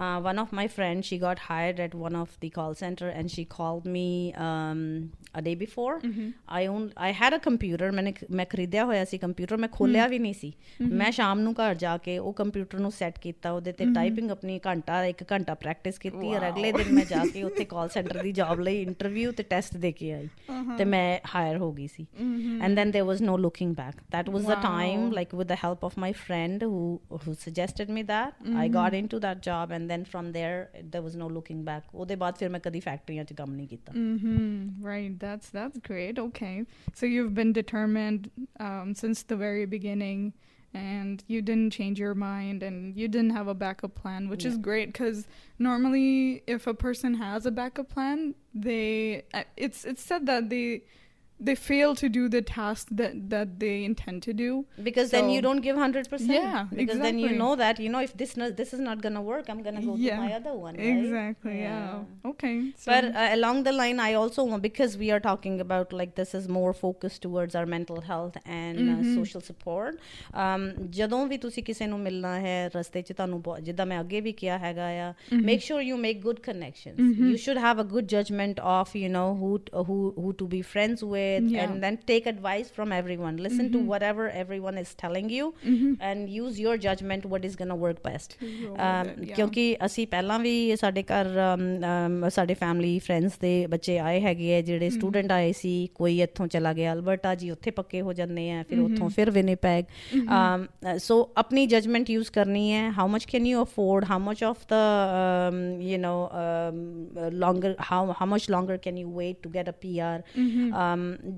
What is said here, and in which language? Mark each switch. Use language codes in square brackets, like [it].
[en] One of my friends, she got hired at one of the call center and she called me a day before. I had a computer, [pa] ਮੈਂ ਖਰੀਦਿਆ ਹੋਇਆ ਸੀ computer, ਮੈਂ ਖੋਲਿਆ ਵੀ ਨਹੀਂ ਸੀ। ਮੈਂ ਸ਼ਾਮ ਨੂੰ ਘਰ ਜਾ ਕੇ ਉਹ ਕੰਪਿਊਟਰ ਨੂੰ ਸੈੱਟ ਕੀਤਾ, ਉਹਦੇ ਤੇ ਟਾਈਪਿੰਗ ਆਪਣੀ 1 ਘੰਟਾ ਪ੍ਰੈਕਟਿਸ ਕੀਤੀ, ਔਰ ਅਗਲੇ ਦਿਨ ਮੈਂ ਜਾ ਕੇ ਉੱਥੇ ਕਾਲ ਸੈਂਟਰ ਦੀ ਜੌਬ ਲਈ ਇੰਟਰਵਿਊ ਤੇ ਟੈਸਟ ਦੇ ਕੇ ਆਈ ਤੇ ਮੈਂ ਹਾਇਰ ਹੋ ਗਈ ਸੀ। [en] And then there was no looking back. That was the time, like with the help of my friend who suggested me that, I got into that job, and then from there was no looking back. [pa] ਉਹਦੇ ਬਾਅਦ ਫਿਰ ਮੈਂ ਕਦੀ ਫੈਕਟਰੀਆਂ 'ਚ ਕੰਮ ਨਹੀਂ ਕੀਤਾ। [en] Right, that's great. Okay, so you've been determined since the very beginning, and you didn't change your mind, and you didn't have a backup plan, which is great, because normally if a person has a backup plan, it's said that they fail to do the task that they intend to do, because then you don't give 100%. Yeah, because then you exactly. know that, you know, if this is not gonna work, I'm gonna go to my other one, right? Exactly. Yeah. Okay. So, but along the line, I also want, because we are talking about like this is more focused towards our mental health and social support. [pa] ਜਦੋਂ ਵੀ ਤੁਸੀਂ ਕਿਸੇ ਨੂੰ ਮਿਲਣਾ ਹੈ ਰਸਤੇ 'ਚ, ਤੁਹਾਨੂੰ ਜਿੱਦਾਂ ਮੈਂ ਅੱਗੇ ਵੀ ਕਿਹਾ ਹੈਗਾ ਆ, [en] make sure you make good connections. You should have a good judgment of, you know, who to be friends with. And then take advice from everyone. Listen to whatever everyone is telling you, and use your judgment what is going to work best. [pa] ਕਿਉਂਕਿ ਅਸੀਂ ਪਹਿਲਾਂ ਵੀ ਸਾਡੇ ਘਰ ਸਾਡੇ family friends ਦੇ ਬੱਚੇ ਆਏ ਹੈਗੇ ਆ ਜਿਹੜੇ ਸਟੂਡੈਂਟ ਆਏ ਸੀ, ਕੋਈ ਇੱਥੋਂ ਚਲਾ ਗਿਆ ਅਲਬਰਟਾ ਜੀ, ਉੱਥੇ ਪੱਕੇ ਹੋ ਜਾਂਦੇ ਆ, ਫਿਰ ਉੱਥੋਂ ਫਿਰ ਵਿਨੀਪੈਗ. ਸੋ ਆਪਣੀ ਜਜਮੈਂਟ ਯੂਜ਼ ਕਰਨੀ ਹੈ. [en] How much can you afford, how much of the you know longer, how much longer can you wait to get a PR.